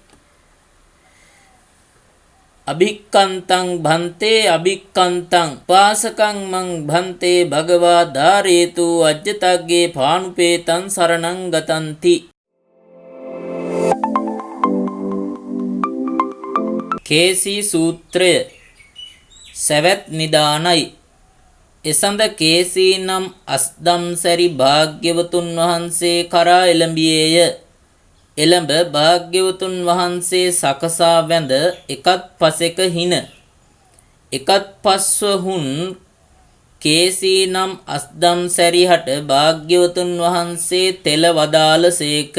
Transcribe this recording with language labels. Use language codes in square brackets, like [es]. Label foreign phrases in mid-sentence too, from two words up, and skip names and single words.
[pi] අභික්ඛන්තං භන්තේ අභික්ඛන්තං පාසකං මං භන්තේ භගවා ධාරේතු අජ්ජතග්ගේ පානුපේතං සරණං ගතන්ති [si] කේසී සූත්‍රය සවැත් නිදානයි එසඳ කේසී නම් අස්දම්සරි භාග්‍යවතුන් වහන්සේ කරා එළඹියේය. එළඹ භාග්‍යවතුන් වහන්සේ සකසා වැඳ එකත් පසෙක හින එකත් පස්ව හුන් කේසී නම් අස්දම්සරිහට භාග්‍යවතුන් වහන්සේ තෙල වදාළසේක.